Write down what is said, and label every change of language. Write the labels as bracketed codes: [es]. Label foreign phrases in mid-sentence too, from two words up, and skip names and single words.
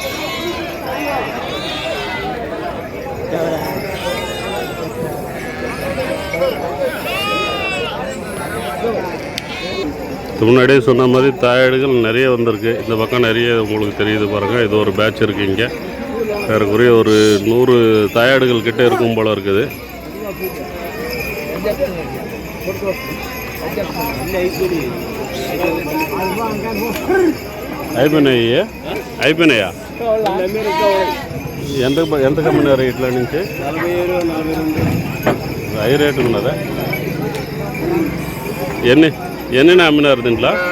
[ta] முன்னாடியே சொன்ன மாதிரி தாயாடுகள் நிறைய வந்திருக்கு. இந்த பக்கம் நிறைய உங்களுக்கு தெரியுது பாருங்கள். இது ஒரு பேட்ச் இருக்குது. இங்கே ஏறக்குறைய ஒரு 100 தாயாடுகள் கிட்டே இருக்கும் போல் இருக்குது. [te] అయిపోయినాయా ఎంత కమ్మినారు ఇట్లా నుంచి? హై రేటు ఉన్నదా? ఎన్ని అమ్మినారు దీంట్లో?